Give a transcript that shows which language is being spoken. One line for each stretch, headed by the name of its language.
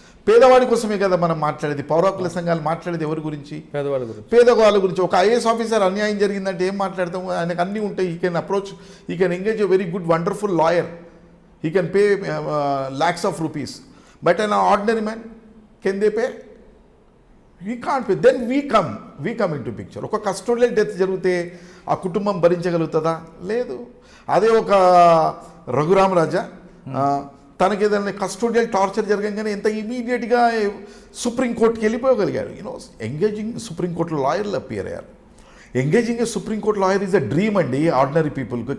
Telugu: పేదవాడి కోసమే కదా మనం మాట్లాడేది. పౌర హక్కుల సంఘాలు మాట్లాడేది ఎవరి గురించి? పేదవాళ్ళ గురించి. ఒక ఐఏఎస్ ఆఫీసర్ అన్యాయం జరిగిందంటే ఏం మాట్లాడతాం? ఆయనకు అన్నీ ఉంటాయి.
English: He can approach, he can engage a very good wonderful lawyer, he can pay lakhs of rupees, but an ordinary man, can they pay? We can't pay. Then we come into picture.
Telugu: ఒక కస్టోడియల్ డెత్ జరిగితే ఆ కుటుంబం భరించగలుగుతుందా? లేదు. అదే ఒక రఘురామ్ రాజా తనకి ఏదైనా కస్టోడియల్ టార్చర్ జరగగానే ఎంత ఇమీడియట్గా సుప్రీంకోర్టుకి వెళ్ళిపోగలిగాడు. ఎంగేజింగ్ సుప్రీంకోర్టులో లాయర్లు అపియర్ అయ్యారు.
English: engaging a supreme court lawyer is a dream
Telugu: అండి ఆర్డినరీ పీపుల్కి.